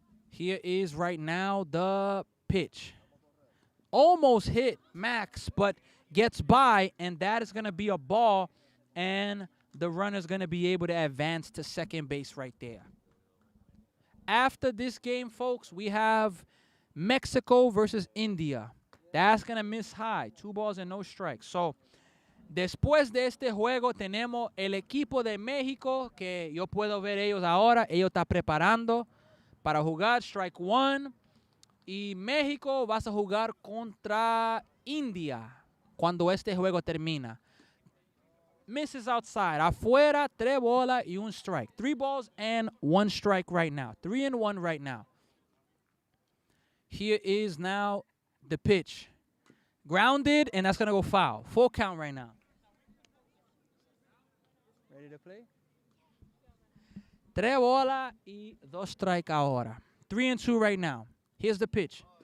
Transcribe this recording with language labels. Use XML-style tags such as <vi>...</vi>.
<en>Here is right now the pitch. Almost hit Max, but gets by, and that is going to be a ball, and the runner is going to be able to advance to second base right there. After this game, folks, we have Mexico versus India. That's going to miss high. 2 balls and no strikes.</en> <es>So, después de este juego tenemos el equipo de México, que yo puedo ver ellos ahora. Ellos están preparando para jugar strike 1. Y México va a jugar contra India cuando este juego termina.</es> <en>Misses outside.</en> <es>Afuera, 3 bolas y 1 strike.</es> <en>3 balls and 1 strike right now. 3-1 right now. Here is now the pitch. Grounded, and that's going to go foul. Full count right now. Ready to play?</en> <es>3 bolas y 2 strike ahora.</es> <en>3-2 right now. Here's the pitch.</en>